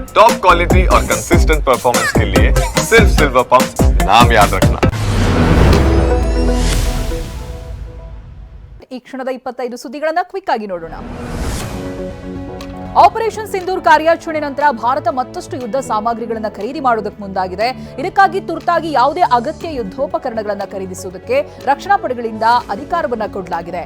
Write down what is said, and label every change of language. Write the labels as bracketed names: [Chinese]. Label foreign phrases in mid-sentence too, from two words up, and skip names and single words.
[English] top quality [Hindi] और [English] consistent performance [Hindi] के लिए सिर्फ सिल्वर पंप नाम याद रखना। [Kannada] ಈ ಕ್ಷಣದ 25 ಸುದ್ದಿಗಳನ್ನು ಕ್ವಿಕ್ ಆಗಿ ನೋಡೋಣ. ಆಪರೇಷನ್ ಸಿಂಧೂರ್ ಕಾರ್ಯಾಚರಣೆ ನಂತರ ಭಾರತ ಮತ್ತಷ್ಟು ಯುದ್ಧ ಸಾಮಗ್ರಿಗಳನ್ನು ಖರೀದಿ ಮಾಡುವುದಕ್ಕೆ ಮುಂದಾಗಿದೆ. ಇದಕ್ಕಾಗಿ ತುರ್ತಾಗಿ ಯಾವುದೇ ಅಗತ್ಯ ಯುದ್ಧೋಪಕರಣಗಳನ್ನು ಖರೀದಿಸುವುದಕ್ಕೆ ರಕ್ಷಣಾ ಪಡೆಗಳಿಂದ ಅಧಿಕಾರವನ್ನು ಕೊಡಲಾಗಿದೆ.